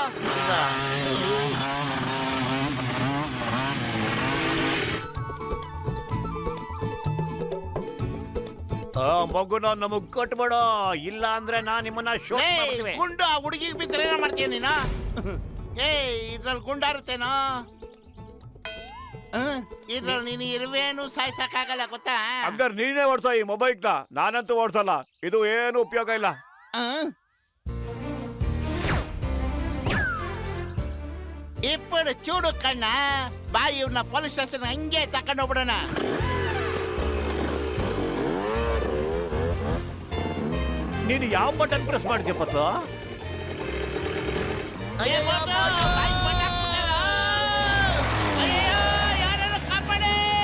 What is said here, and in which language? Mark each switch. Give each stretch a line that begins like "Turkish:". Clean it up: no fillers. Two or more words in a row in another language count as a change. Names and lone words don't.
Kannada: ಮಗುನ ನಮಗ್ ಕೊಟ್ಬಿಡೋ, ಇಲ್ಲ ಅಂದ್ರೆ ನಾ ನಿಮ್ಮನ್ನ ಶೂಟ್ ಮಾಡ್ತೀವಿ. ಗುಂಡು ಆ ಹುಡುಗಿಗೆ ಬಿದ್ದರೆ ಏನೋ ಮಾಡ್ತೀಯ ನೀನು? ಇದ್ರಲ್ಲಿ ಗುಂಡಾರುತ್ತೇನೋ? ಇದ್ರಲ್ಲಿ ನೀನು ಇರುವೇನು ಸಾಯ್ಸಕ್ಕಾಗಲ್ಲ ಗೊತ್ತಾ? ಹಂಗಾರೆ ನೀನೇ ಓಡ್ಸೋ ಈ ಮೊಬೈಲ್ನ, ನಾನಂತೂ ಓಡ್ಸಲ್ಲ. ಇದು ಏನು ಉಪಯೋಗ ಇಲ್ಲ.
Telugu: ఇప్పుడు చూడు కన్నా బా ఇవ్వన
English: police station
Kannada: ಹಂಗೆ ತಕೊಂಡು ಹೋಗ್ಬಿಡೋಣ. ನೀನು ಯಾವ
English: button press
Kannada: ಮಾಡ್ತೀಯ ಪತ್ತು? ಅಯ್ಯೋ ಬೈಕ್ ಬಂದಾಕ್ಬಿಟ್ಟಲ್ಲ. ಅಯ್ಯೋ ಯಾರಾದ್ರೂ ಕಾಪಾಡಿ.